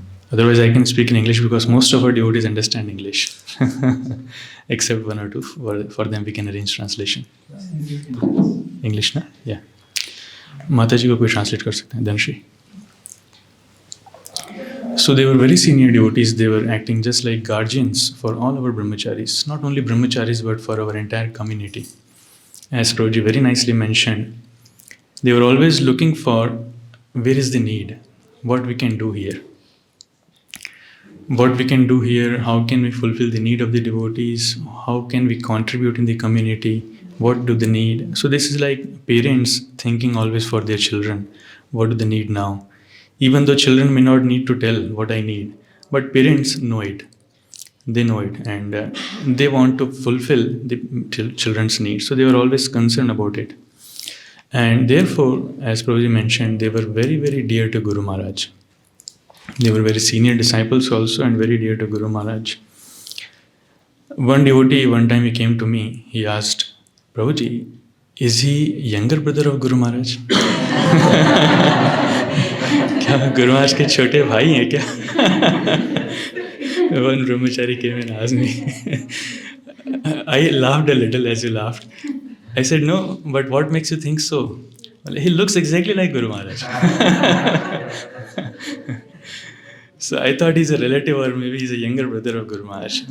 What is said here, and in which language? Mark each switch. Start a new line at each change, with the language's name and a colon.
English: Otherwise, I can speak in English because most of our devotees understand English, except one or two. For them, we can arrange translation. English, na? Yeah.
Hindi: Mataji को कोई translate कर सकते हैं, Dhanshri.
English: So they were very senior devotees. They were acting just like guardians for all our brahmacharis, not only brahmacharis but for our entire community. As Prabhuji very nicely mentioned, they were always looking for where is the need, what we can do here. What we can do here, how can we fulfill the need of the devotees, how can we contribute in the community, what do they need. So this is like parents thinking always for their children, what do they need now. Even though children may not need to tell what I need, but parents know it. They know it, and they want to fulfill the children's needs. So they were always concerned about it. And therefore, as Prabhuji mentioned, they were very, very dear to Guru Maharaj. They were very senior disciples also and very dear to Guru Maharaj. One devotee, one time he came to me, he asked, Prabhuji, is he younger brother of Guru Maharaj?
Hindi: क्या गुरु महाराज के छोटे भाई हैं क्या?
English: One brahmachari came and asked me. I laughed a little as you laughed. I said, no, but what makes you think so? Well, he looks exactly like Guru Maharaj. So I thought he's a relative or maybe he's a younger brother of Guru Maharaj.